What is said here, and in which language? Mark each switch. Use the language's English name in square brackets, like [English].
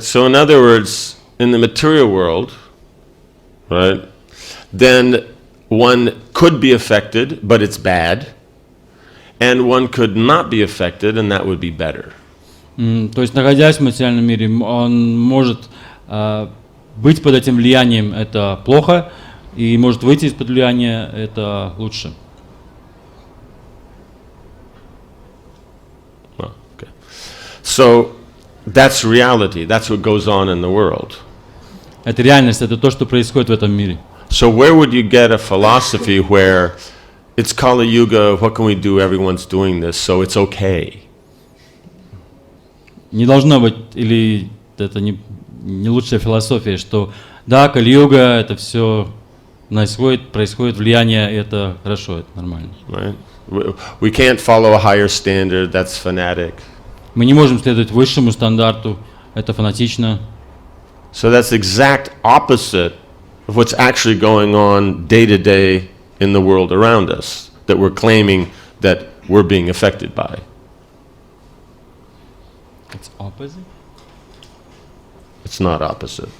[English] So in other words, in the material world, right, then one could be affected, but it's bad, and one could not be affected, and that would be better. [Russian] То есть, находясь в материальном мире, он может быть под этим влиянием, это плохо, и может выйти из-под влияния, это лучше. [English] Well, okay. So that's reality. That's what goes on in the world. [Russian] Это реальность, это то, что происходит в этом мире. [English] So where would you get a philosophy where it's Kali Yuga, what can we do? Everyone's doing this, so it's okay. [Russian] Не должно быть, или это не лучшая философия, что да, Кали-юга, это все происходит влияние, и это хорошо, это нормально. [English] Right? We can't follow a higher standard, that's fanatic. [Russian] Мы не можем следовать высшему стандарту, это фанатично. [English] So that's the exact opposite of what's actually going on day to day in the world around us, that we're claiming that we're being affected by. It's opposite? It's not opposite.